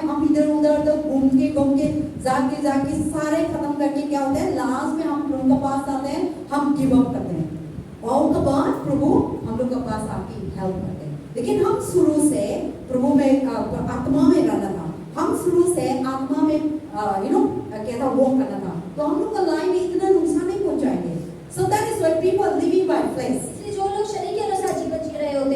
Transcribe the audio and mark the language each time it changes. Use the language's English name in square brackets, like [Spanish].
[Hindi] हम इधर उधर तो घूम के जाके सारे खत्म करके क्या होता है, लास्ट में हम प्रभु के पास आते हैं, हम गिव अप करते हैं और उसके बाद प्रभु हम लोग के पास आके हेल्प करते हैं। लेकिन हम शुरू से प्रभु में आत्मा में रहना था, हम शुरू से आत्मा में कहता वो करना था, तो हम लोग का लाइफ में इतना नुकसान नहीं पहुंचाएंगे। [English] So that is why people are living by flesh. [Hindi] इसलिए जो लोग शरीर के अनुसार जीवन जी रहे होते